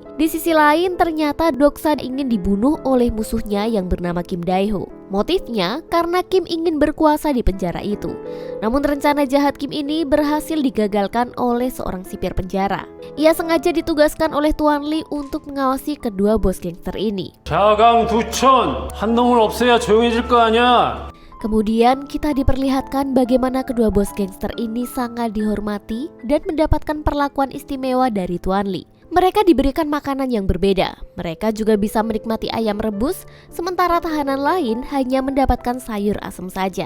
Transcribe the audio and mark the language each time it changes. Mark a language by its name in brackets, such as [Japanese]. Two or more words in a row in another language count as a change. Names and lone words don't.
[Indonesian] Di sisi lain ternyata Doksa ingin dibunuh oleh musuhnya yang bernama Kim Dae-ho. Motifnya karena Kim ingin berkuasa di penjara itu. Namun rencana jahat Kim ini berhasil digagalkan oleh seorang sipir penjara. Ia sengaja ditugaskan oleh Tuan Lee untuk mengawasi kedua bos gangster ini. [Korean] 자강 두천 한 놈을 없애야 조용해질 거 아니야. [Indonesian] Kemudian kita diperlihatkan bagaimana kedua bos gangster ini sangat dihormati dan mendapatkan perlakuan istimewa dari Tuan Lee. Mereka diberikan makanan yang berbeda. Mereka juga bisa menikmati ayam rebus, sementara tahanan lain hanya mendapatkan sayur asem saja.